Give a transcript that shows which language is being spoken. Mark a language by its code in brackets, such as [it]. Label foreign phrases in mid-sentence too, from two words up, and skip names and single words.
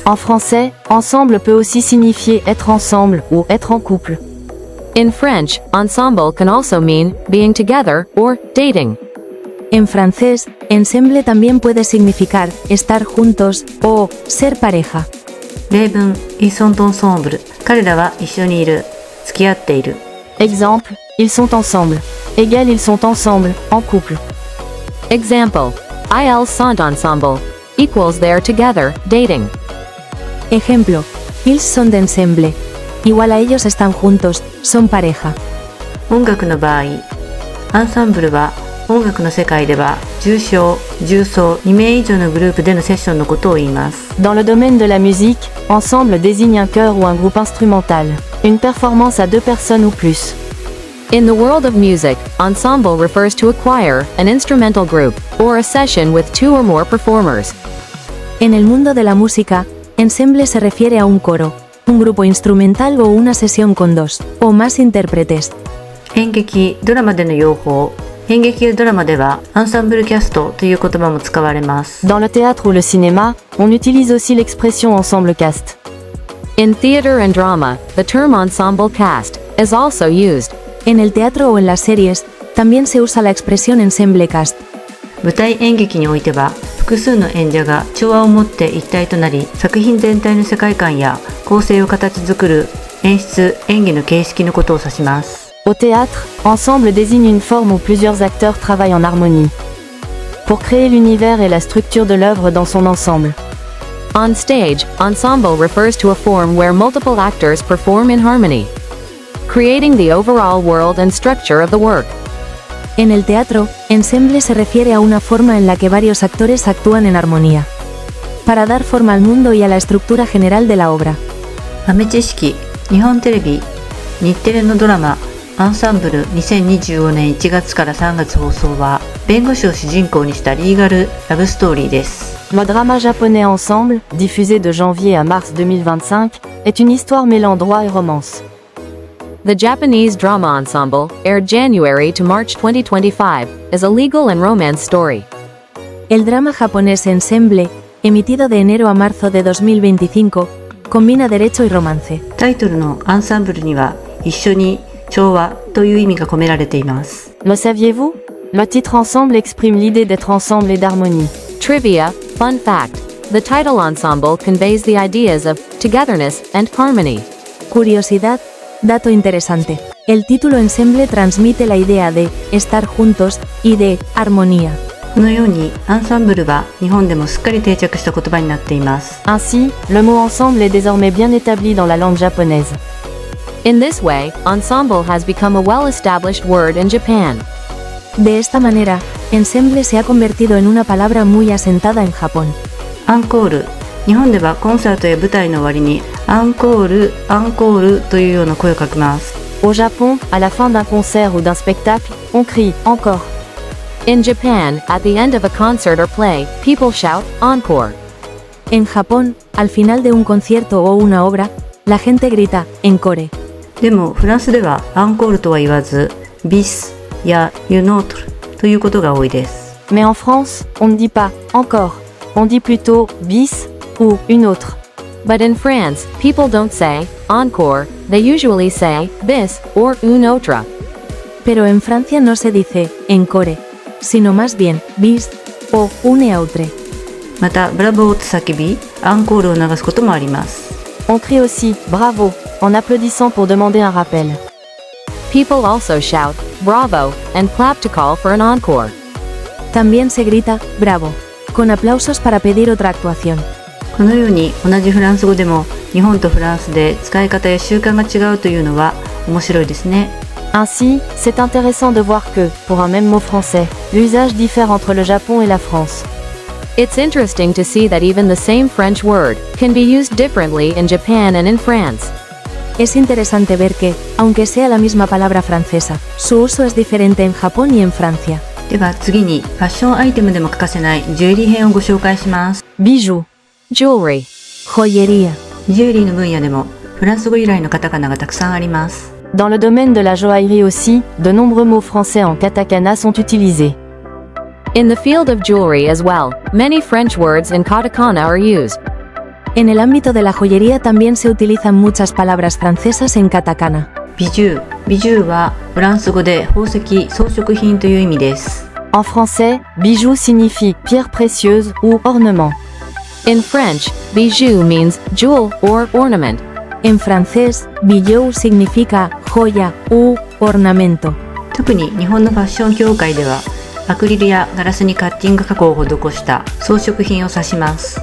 [fr] En français, ensemble peut aussi signifier être ensemble ou être en couple. [en] In French, ensemble can also mean being together or dating. [es] En francés, ensemble también puede significar estar juntos o ser pareja. [fr] 例文、ils sont ensemble。 [ja] 彼らは一緒にいる、付き合っている。 [fr] Exemple, ils sont ensemble. Égal, ils sont ensemble, en couple. [en] Example, [fr] ils sont ensemble [en] equals they're together, dating. [es] Ejemplo, [fr] ils sont ensemble. [es] Igual a ellos están juntos, son pareja. [ja] 音楽の場合、アンサンブルは音楽の世界では重奏2名以上のグループでのセッションのことを言います。 [fr] Dans le domaine de la musique, ensemble désigne un chœur ou un groupe instrumental. Une performance à 2 personnes ou plus. [en] In the world of music, ensemble refers to a choir, an instrumental group, or a session with 2 or more performers. [es] En el mundo de la música, ensemble se refiere a un coro, un grupo instrumental o una sesión con 2 o más intérpretes. [ja] 演劇、ドラマでの用法。演劇やドラマではアンサンブルキャストという言葉も使われます。 [fr] Dans le théâtre ou le cinéma, on utilise aussi l'expression [en] ensemble cast. In theater and drama, the term ensemble cast is also used. [es] En el teatro o en las series, también se usa la expresión [en] ensemble cast. [ja] 舞台演劇においては複数の演者が調和を持って一体となり、作品全体の世界観や構成を形作る演出・演技の形式のことを指します。 [fr] Au théâtre, ensemble désigne une forme où plusieurs acteurs travaillent en harmonie pour créer l'univers et la structure de l'œuvre dans son ensemble. [en] On stage, ensemble refers to a form where multiple actors perform in harmony, creating the overall world and structure of the work. [es] En el teatro, ensemble se refiere a una forma en la que varios actores actúan en armonía, para dar forma al mundo y a la estructura general de la obra. [ja] 豆知識、日本テレビ、日テレのドラマアンサンブル2025年1月から3月放送は弁護士を主人公にしたリーガルラブストーリーです。 [fr] Le drama japonais Ensemble, diffusé de janvier à mars 2025, est une histoire mêlant droit et romance. [en] The Japanese drama ensemble, aired January to March 2025, is a legal and romance story. [es] El drama japonés Ensemble, emitido de enero a marzo de 2025, combina derecho y romance. [ja] タイトルのアンサンブルには一緒に調和という意味が込められています。 [fr] Le saviez-vous? Le titre Ensemble exprime l'idée d'être ensemble et d'harmonie. [en] Trivia, fun fact. the title ensemble conveys the ideas of togetherness and harmony. [es] Curiosidad, dato interesante. El título ensemble transmite la idea de estar juntos y de armonía. [ja] このようにアンサンブルは日本でもすっかり定着した言葉になっています。 [fr] Ainsi, le mot ensemble est désormais bien établi dans la langue japonaise. [en] In this way, ensemble has become a well-established word in Japan. [es] De esta manera, ensemble se ha convertido en una palabra muy asentada en Japón. [ja] アンコール。日本ではコンサートや舞台の終わりにアンコール、アンコールというような声をかけます。 [fr] Au Japon, à la fin d'un concert ou d'un spectacle, on crie « encore ». [en] In Japan, at the end of a concert or play, people shout, encore. [es] En Japón, al final de un concierto o una obra, la gente grita encore. [ja] でもフランスではアンコールとは言わずビスやユノートルということが多いです。 [fr] Mais en France, on ne dit pas « encore ». On dit plutôt « bis » ou « une autre ». [en] But in France, people don't say, encore, they usually say, bis, or [fr] une autre. [es] Pero en Francia no se dice encore, sino más bien bis o [fr] une autre. [ja] またブラボーと叫びアンコールを流すこともあります。 [fr] On crie aussi « bravo » en applaudissant pour demander un rappel. [en] People also shout, bravo, and clap to call for an encore. [es] También se grita bravo, con aplausos para pedir otra actuación. [ja] このように同じフランス語でも日本とフランスで使い方や習慣が違うというのは面白いですね。 [fr] Ainsi, c'est intéressant de voir que, pour un même mot français, l'usage diffère entre le Japon et la France. [en] It's interesting to see that even the same French word can be used differently in Japan and in France. [es] Es interesante ver que, aunque sea la misma palabra francesa, su uso es diferente en Japón y en Francia. [ja] では次にファッションアイテムでも欠かせないジュエリー編をご紹介します。 [fr] Bijoux, [en] Jewelry. [es] Joyería. [ja] ジュエリーの分野でもフランス語由来のカタカナがたくさんあります。 [fr] dans le domaine de la joaillerie aussi, de nombreux mots français en katakana sont utilisés. [en] In the field of jewelry as well, many French words in katakana are used. [es] En el ámbito de la joyería también se utilizan muchas palabras francesas en katakana. [ja] ビジュー。ビジューはフランス語で宝石、装飾品という意味です。 [fr] En français, bijou signifie pierre précieuse ou ornement. [en] In French, bijou means jewel or ornament. [es] En francés, bijou significa joya u ornamento. [ja] 特に日本のファッション業界ではアクリルやガラスにカッティング加工を施した装飾品を指します。